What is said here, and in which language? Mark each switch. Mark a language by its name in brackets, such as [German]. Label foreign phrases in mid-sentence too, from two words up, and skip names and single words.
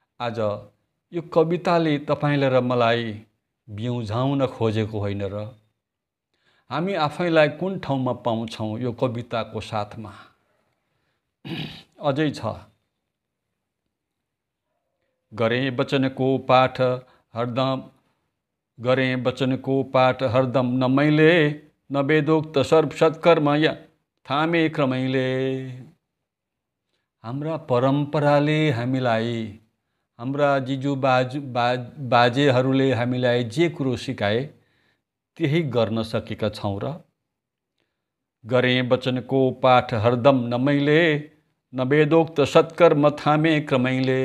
[Nepali] आज यो कविताले तपाईलाई र मलाई बिउझाउन खोजेको होइन र हामी आफैलाई कुन ठाउँमा पाउँछौं यो कविताको साथमा। अझै छ, गरे वचनको पाठ हरदम न मैले न वेदोक्त सर्व सत्कर्म या थामे क्रमैले। हाम्रा परम्पराले हामीलाई, हाम्रा जिजु बाजेहरूले हामीलाई जे कुरो सिकाए त्यही गर्न सकेका छौं र। गरे वचनको पाठ हरदम न मैले न वेदोक्त सत्कर्म थामे क्रमैले।